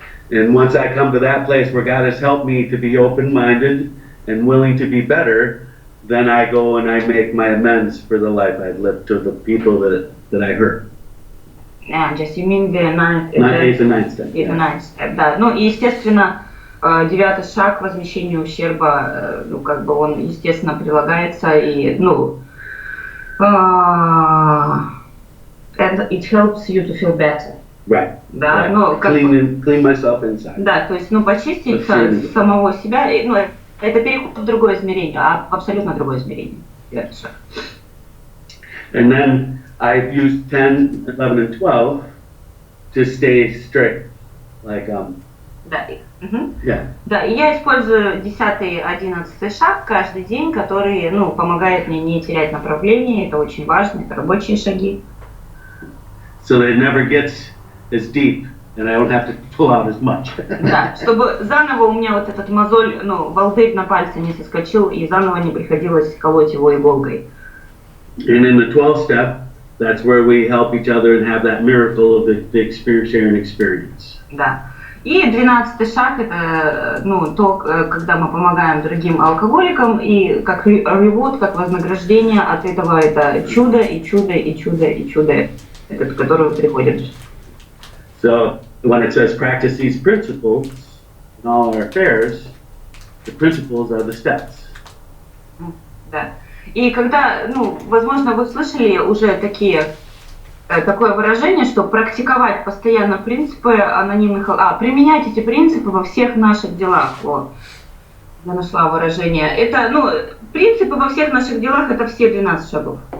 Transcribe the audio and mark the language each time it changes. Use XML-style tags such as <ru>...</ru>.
<en>And once I come to that place where God has helped me to be open-minded and willing to be better, then I go and I make my amends for the life I've lived to the people that I hurt. Just you mean the ninth Eighth and ninth step. Eighth and ninth step,</en> <ru>да. И естественно, 9-й шаг возмещения ущерба, ну, как бы он, естественно, прилагается, и, ну,</ru> <en>and it helps you to feel better. Right.</en> <ru>Да,</ru> <en>right.</en> <ru>ну, как</ru> <en>Clean myself inside.</en> <ru>да, то есть, ну, почистить самого себя, ну, это переход в другое измерение, в абсолютно другое измерение. 9-й шаг.</ru> <en>And then I've used 10, 11, and 12 to stay strict. Like,</en> <ru>Да,</ru> <en>yeah.</en> <ru>Да, и я использую 10-й, 11-й шаг каждый день, который, ну, помогает мне не терять направление, это очень важно, это рабочие шаги.</ru> <en>So that it never gets as deep and I don't have to pull out as much.</en> <ru>Да, чтобы заново у меня вот этот мозоль, ну, волдырь на пальце не соскочил и заново не приходилось колоть его иголкой.</ru> <en>And in the 12th step, that's where we help each other and have that miracle of the sharing experience.</en> <ru>Да. И 12-й шаг это, ну, то, когда мы помогаем другим алкоголикам, и как reward, как вознаграждение от этого это чудо, и чудо, и чудо, и чудо, к которому приходит.</ru> <en>So when it says practice these principles in all our affairs, the principles are the steps.</en> <ru>Да. И когда, ну, возможно, вы слышали уже такое выражение, что практиковать постоянно принципы анонимных... применять эти принципы во всех наших делах. Вот. Я нашла выражение. Это, ну, принципы во всех наших делах, это все 12 шагов.</ru>